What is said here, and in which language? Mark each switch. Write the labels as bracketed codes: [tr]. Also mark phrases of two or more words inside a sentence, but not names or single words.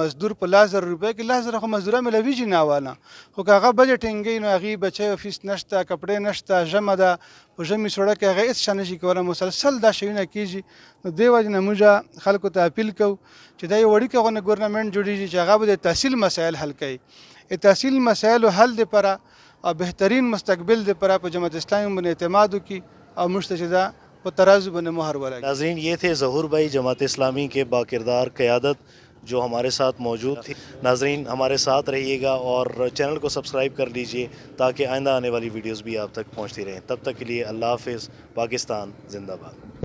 [ps] مزدور په 10,000 روپۍ کې 10,000 خو مزدوره ملویږي نه واله خو که هغه بجټ ټینګوي نو هغې بچیو فیس نشته کپړې نشته ژمه ده په ژمي سوړه کې هغې هېڅ شی نشي کولی مسلسل دا شیونه کېږي نو دې وجې نه موږ خلکو ته اپیل کوو چې دا یو وړوکی غونې ګورنمنټ جوړېږي چې هغه به د تحصیل مسایل حل کوي تحصیل مسایلو حل دپاره او بهترین مستقبل دپاره په جماعت اسلامی باندې اعتماد وکړي او موږ ته چې دا په ترازو باندې مہر ولګي. [ur] ناظرین یہ تھے ظہور بھائی جماعت اسلامی کے باکردار قیادت جو ہمارے ساتھ موجود تھی. ناظرین ہمارے ساتھ رہیے گا اور چینل کو سبسکرائب کر لیجئے تاکہ آئندہ آنے والی ویڈیوز بھی آپ تک پہنچتی رہیں. تب تک کے لیے اللہ حافظ. پاکستان زندہ باد.